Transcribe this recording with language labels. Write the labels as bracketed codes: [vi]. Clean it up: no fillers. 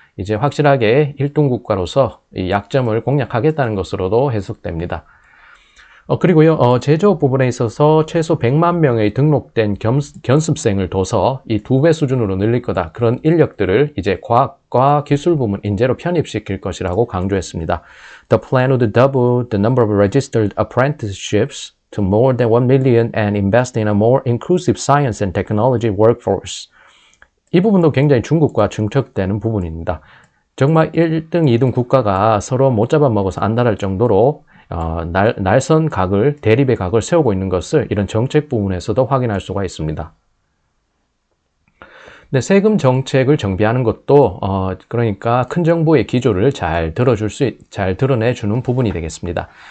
[ko] 이제 확실하게 1등 국가로서 이 약점을 공략하겠다는 것으로도 해석됩니다. 그리고요, 제조업 부분에 있어서 최소 100만 명의 등록된 견습생을 둬서 이 2배 수준으로 늘릴 거다. 그런 인력들을 이제 과학과 기술 부문 인재로 편입시킬 것이라고 강조했습니다. [en] The plan would double the number of registered apprenticeships to more than 1 million and invest in a more inclusive science and technology workforce. [ko] 이 부분도 굉장히 중국과 중첩되는 부분입니다. 정말 1등, 2등 국가가 서로 못 잡아먹어서 안달할 정도로 날선 각을, 대립의 각을 세우고 있는 것을 이런 정책 부분에서도 확인할 수가 있습니다. 네, 세금 정책을 정비하는 것도 그러니까 큰 정부의 기조를 잘 드러내주는 부분이 되겠습니다.